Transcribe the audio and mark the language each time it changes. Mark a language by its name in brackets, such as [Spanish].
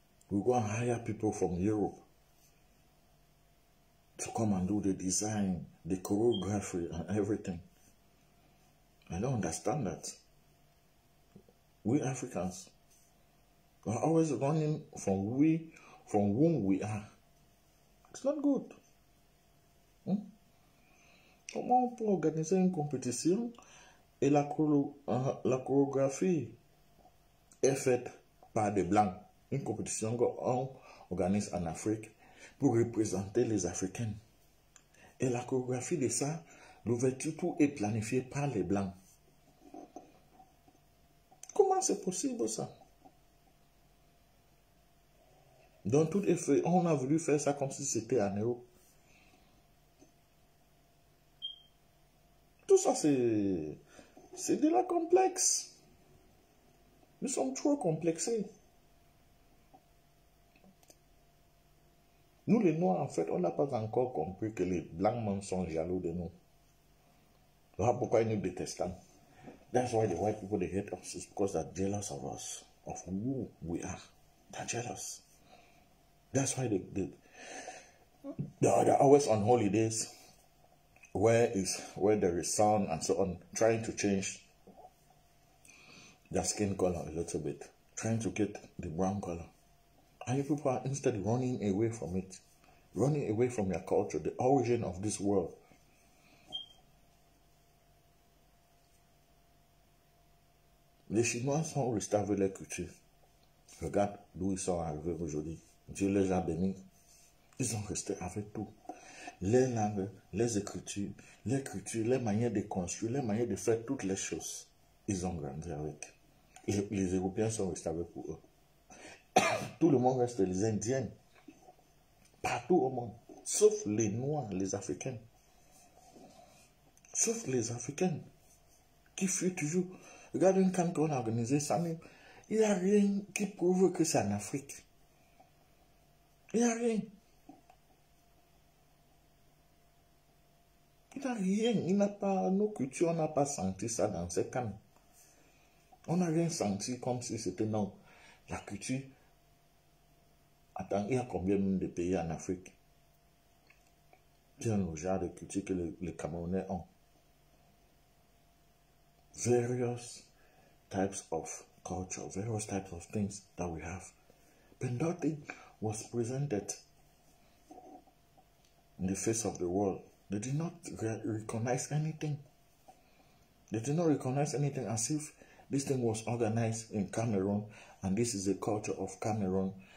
[English] We go and hire people from Europe to come and do the design, the choreography, and everything. I don't understand that. We Africans are always running from whom we are. It's not good. [French] Comment on peut organiser une compétition et la chorégraphie est faite par des Blancs? Une compétition qu'on organise en Afrique pour représenter les Africains. Et la chorégraphie de ça, L'ouverture, tout est planifié par les Blancs. Comment c'est possible ça? Donc tout est fait. On a voulu faire ça comme si c'était en Europe. Tout ça, c'est de la complexe. Nous sommes trop complexés. Nous, les Noirs, en fait, on n'a pas encore compris que les Blancs sont jaloux de nous. Voilà pourquoi ils nous détestent. [English] That's why the white people, they hate us. It's because they're jealous of us, of who we are. They're jealous. That's why they're always on holidays where there is sun and so on, trying to change their skin color a little bit, trying to get the brown color. And you people are instead running away from it, running away from your culture, the origin of this world. [French] Les Chinois sont restés avec leur culture. Regarde d'où ils sont arrivés aujourd'hui. Dieu les a bénis. Ils sont restés avec tout. Les langues, les écritures, les manières de construire, les manières de faire toutes les choses. Ils ont grandi avec. Les Européens sont restés avec pour eux. Tout le monde reste les Indiens. Partout au monde. Sauf les Noirs, les Africains. Sauf les Africains. Qui fuient toujours. Regardez quand on a organisé ça, il n'y a rien qui prouve que c'est en Afrique. Il n'y a rien. Il n'y a rien. Il n'a pas, nos cultures, on n'a pas senti ça dans ces camps. On n'a rien senti comme si c'était non. La culture. Attends, il y a combien de pays en Afrique? Tiens, le genre de culture que les Camerounais ont. [English] Various types of culture, various types of things that we have. But nothing was presented in the face of the world. They did not recognize anything. They did not recognize anything as if this thing was organized in Cameroon and this is the culture of Cameroon.